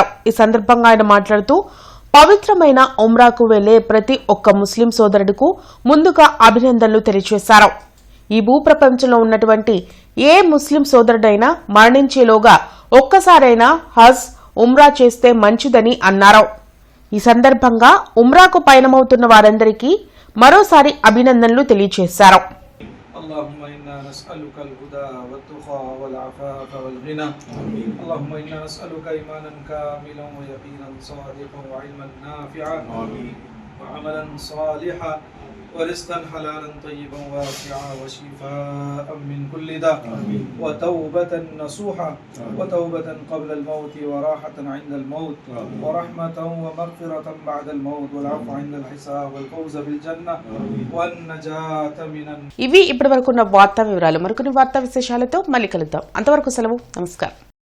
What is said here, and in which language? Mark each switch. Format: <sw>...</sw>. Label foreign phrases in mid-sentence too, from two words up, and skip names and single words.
<te>ఈ సందర్భంగా ఆయన మాట్లాడుతూ పవిత్రమైన ఉమ్రాకు వెళ్లే ప్రతి ఒక్క ముస్లిం సోదరుడుకు ముందుగా అభినందనలు తెలియజేశారు. ఈ భూప్రపంచంలో ఉన్నటువంటి ఏ ముస్లిం సోదరుడైనా మరణించేలోగా ఒక్కసారైనా హజ్, ఉమ్రా చేస్తే మంచిదని అన్నారు. ఈ సందర్భంగా ఉమ్రాకు పయనమవుతున్న వారందరికీ మరోసారి అభినందనలు తెలియజేశారు.</te> <ar>اللهم إنا نسألك الهدى والتقى والعفاف والغنى اللهم إنا نسألك إيمانا كاملا ويقينا صادقا وعلما نافعا وعملا صالحا ورزقا حلالا طيبا واسعا وشفاء من كل داء وتوبة نصوحا وتوبة قبل الموت وراحة عند الموت ورحمة ومغفرة بعد الموت والعفو عند الحساب والفوز بالجنة والنجاة من</ar> <te>ఇవి ఇప్పటివరకున్న వార్తా వివరాలు. మరికొన్ని వార్తా విశేషాలతో మళ్ళీ కలుద్దాం. అంతవరకు సెలవు. నమస్కారం.</te>